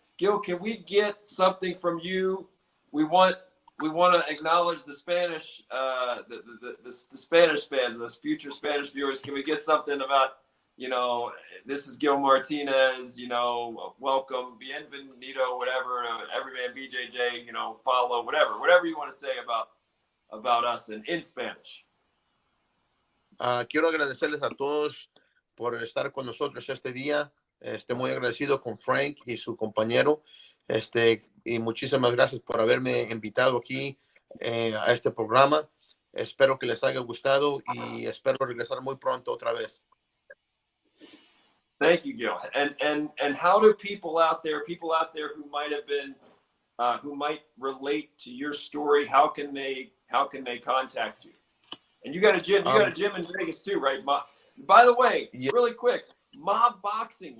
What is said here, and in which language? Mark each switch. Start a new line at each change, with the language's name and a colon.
English: Gil, can we get something from you? We want to acknowledge the Spanish, the Spanish fans, those future Spanish viewers. Can we get something about, this is Gil Martinez, welcome, bienvenido, whatever, Everyman BJJ, follow, whatever you want to say about us in Spanish.
Spanish: Quiero agradecerles a todos por estar con nosotros este día. Muy agradecido con Frank y su compañero. Y muchísimas gracias por haberme invitado aquí a este programa. Espero que les haya gustado y espero regresar muy pronto otra vez.
English: Thank you, Gil. And how do people out there who might have been, who might relate to your story, how can they contact you? And you got a gym in Vegas too, right? By the way, really quick, Mob Boxing.